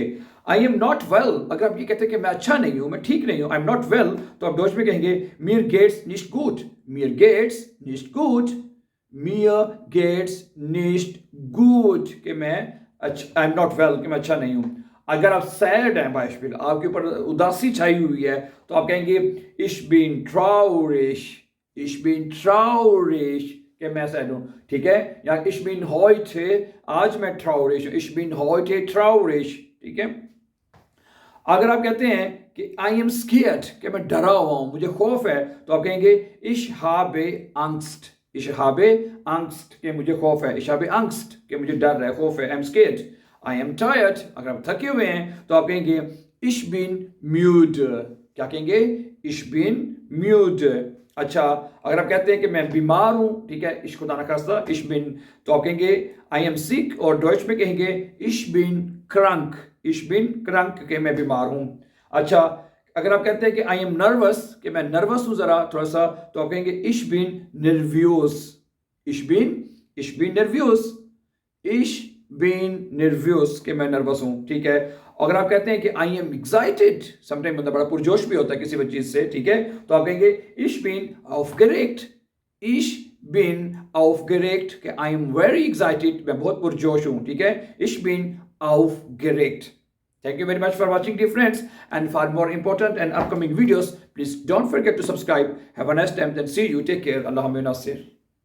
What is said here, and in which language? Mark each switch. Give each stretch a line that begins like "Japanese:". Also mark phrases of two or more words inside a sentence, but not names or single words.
English: I am not well,
Urdu: اگر آپ یہ کہتے ہیں کہ میں اچھا نہیں ہوں، میں ٹھیک نہیں ہوں,
English: I am not well,
Urdu: تو آپ ڈوچ میں کہیں گے
German: mir geht's nicht gut, mir geht's nicht gut, mir geht's nicht gut,
Urdu: کہ میں اچھا,
English: I am not well,
Urdu: کہ میں اچھا نہیں ہوں. اگر آپ سیڈ ہیں بائشبل، آپ کے اوپر اداسی چھائی ہوئی ہے، تو آپ کہیں گے
German: ich bin traurig, ich bin traurig,
Urdu: کہ میں سیڈ ہوں، ٹھیک ہے?
German: या ich bin heute,
Urdu: آج میں traurig हूं,
German: ich bin heute traurig,
Urdu: ٹھیک ہے? اگر آپ کہتے ہیں کہ
English: I am scared,
Urdu: کہ میں ڈرا ہوا ہوں، مجھے خوف ہے، تو آپ کہیں گے
German: ich habe Angst, ich habe Angst,
Urdu: کہ مجھے خوف ہے,
German: ich habe Angst,
Urdu: کہ مجھے ڈر ہے، خوف ہے,
English: I am scared। I am tired,
Urdu: اگر آپ تھکے ہوئے ہیں، تو آپ کہیں گے
German: ich bin müde,
Urdu: کیا کہیں گے?
German: ich bin müde।
Urdu: اچھا، اگر آپ کہتے ہیں کہ میں بیمار ہوں، ٹھیک ہے, ich خدا نہ خواستہ,
German: ich bin,
Urdu: تو آپ کہیں گے
English: I am sick,
Urdu: اور ڈوئچ میں کہیں گے
German: ich bin krank, ich bin krank,
Urdu: کہ میں بیمار ہوں. اچھا، اگر آپ کہتے ہیں کہ
English: I am nervous,
Urdu: کہ میں نروس ہوں ذرا تھوڑا سا، تو آپ کہیں گے
German: ich bin nervös, ich bin nervös, ich bin nervös,
Urdu: کہ میں نروس ہوں، ٹھیک ہے? اگر آپ کہتے ہیں کہ
English: I am excited,
Urdu: سم ٹائم بندہ بڑا پرجوش بھی ہوتا ہے کسی بھی چیز سے، ٹھیک ہے، تو آپ کہیں گے
German: ich bin aufgeregt, ich bin aufgeregt,
Urdu: कि
English: I am very excited,
Urdu: میں بہت پرجوش ہوں، ٹھیک ہے,
German: ich bin aufgeregt।
English: Thank you very much for watching, dear friends, and for more important and upcoming videos, please don't forget to subscribe. Have a nice time, then see you, take care,
Urdu: اللہ ناصر.